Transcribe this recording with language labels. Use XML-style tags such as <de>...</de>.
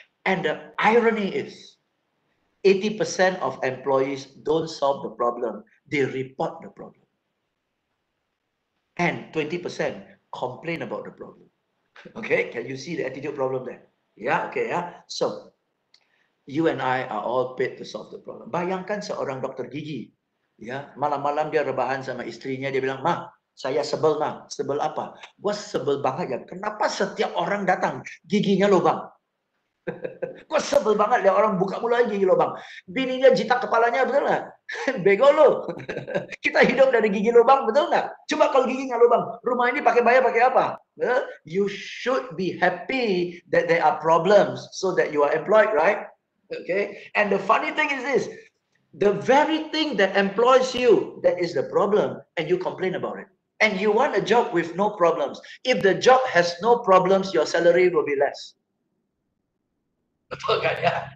<en>And the irony is, 80% of employees don't solve the problem. They report the problem. And 20% complain about the problem. Okay, can you see the attitude problem there? Yeah, okay, yeah. So, you and I are all paid to solve the problem.</en> <id>Bayangkan seorang dokter gigi. Ya, malam-malam dia rebahan sama istrinya, dia bilang, "Mah, saya sebel, Mah. Sebel apa? Gua sebel banget ya. Kenapa setiap orang datang giginya lubang? Kok sebel banget lihat orang buka mulut gigi lubang. Bininya jitak kepalanya, betul nggak? Bego lo. Kita hidup dari gigi lubang, betul nggak? Coba kalau giginya lubang, rumah ini pakai bayar pakai apa?</id> <en>You should be happy that there are problems so that you are employed, right? Okay. And the funny thing is this, the very thing that employs you, that is the problem, and you complain about it. And you want a job with no problems. If the job has no problems, your salary will be less.</en> <id>Betul kan ya?</id>